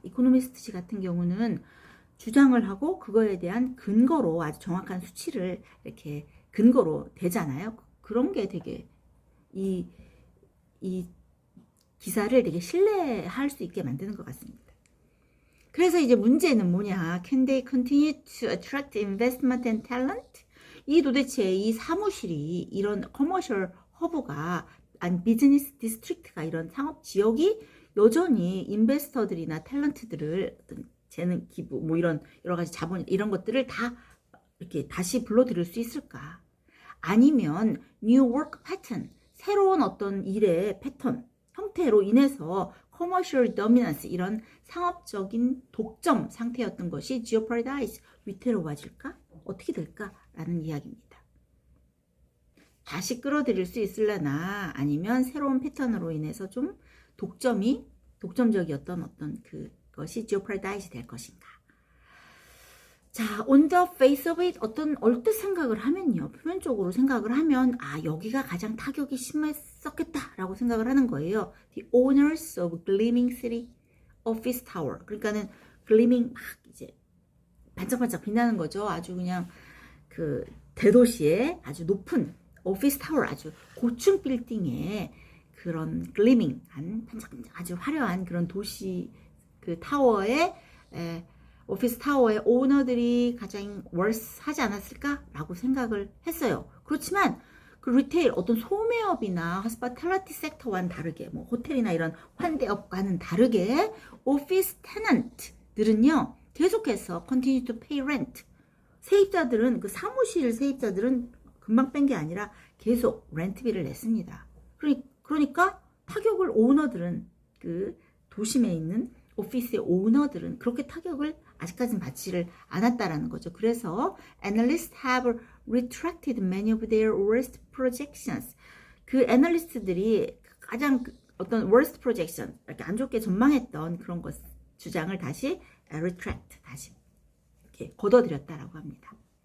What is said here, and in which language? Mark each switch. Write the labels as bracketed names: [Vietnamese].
[Korean] 이코노미스트지 같은 경우는 주장을 하고 그거에 대한 근거로 아주 정확한 수치를 이렇게 근거로 대잖아요. 그런 게 되게 이 기사를 되게 신뢰할 수 있게 만드는 것 같습니다. 그래서 이제 문제는 뭐냐? [English] Can they continue to attract investment and talent? [Korean] 이 도대체 이 사무실이, 이런 커머셜 허브가, 아니 비즈니스 디스트릭트가, 이런 상업 지역이 여전히 인베스터들이나 탤런트들을 어떤 재능 기부, 뭐 이런 여러 가지 자본, 이런 것들을 다 이렇게 다시 불러들일 수 있을까? 아니면 [English] new work pattern, [Korean] 새로운 어떤 일의 패턴, 형태로 인해서 [English] commercial dominance, [Korean] 이런 상업적인 독점 상태였던 것이 jeopardize, 위태로워질까? 어떻게 될까라는 이야기입니다. 다시 끌어들일 수 있을려나, 아니면 새로운 패턴으로 인해서 좀 독점적이었던 어떤 그것이 jeopardize 될 것인가? 자, [English] on the face of it, [Korean] 어떤 얼뜻 생각을 하면요, 표면적으로 생각을 하면 여기가 가장 타격이 심했었겠다라고 생각을 하는 거예요. [English] The owners of Gleaming City Office Tower. [Korean] 그러니까는 gleaming, 막 이제 반짝반짝 빛나는 거죠. 아주 그냥 그 대도시의 아주 높은 오피스 타워, 아주 고층 빌딩의 그런 gleaming한 반짝반짝 아주 화려한 그런 도시 그 타워의 오피스 타워의 오너들이 가장 worse 하지 않았을까라고 생각을 했어요. 그렇지만 그 리테일, 어떤 소매업이나 호스피탈리티 섹터와는 다르게, 뭐 호텔이나 이런 환대업과는 다르게 오피스 테넌트들은요, 계속해서 [English] continue to pay rent. [Korean] 세입자들은 그 사무실 세입자들은 금방 뺀 게 아니라 계속 렌트비를 냈습니다. 그러니까 타격을 오너들은 그 도심에 있는 오피스의 오너들은 그렇게 타격을 아직까지는 받지를 않았다라는 거죠. 그래서 [English] analysts have retracted many of their worst projections. [Korean] 그 애널리스트들이 가장 어떤 [English] worst projection, [Korean] 이렇게 안 좋게 전망했던 그런 것 주장을 다시 retract, 다시 이렇게 걷어들였다라고 합니다.